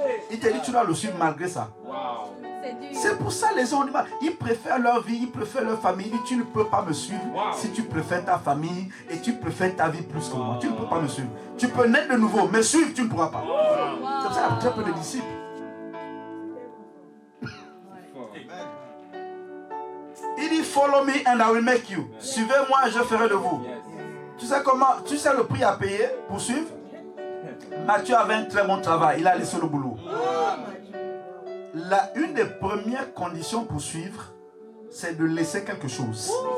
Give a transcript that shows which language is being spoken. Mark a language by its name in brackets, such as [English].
[French] Il te dit tu dois le suivre malgré ça. C'est pour ça les gens ont du mal. Ils préfèrent leur vie, ils préfèrent leur famille. Ils disent tu ne peux pas me suivre si tu préfères ta famille et tu préfères ta vie plus que moi. Tu ne peux pas me suivre. Tu peux naître de nouveau, mais suivre tu ne pourras pas. C'est pour ça qu'il y a très peu de disciples. Il dit [English] follow me and I will make you. [French] Suivez-moi et je ferai de vous. Tu sais comment? Tu sais le prix à payer pour suivre? Matthieu avait un très bon travail. Il a laissé le boulot. Une des premières conditions pour suivre, c'est de laisser quelque chose.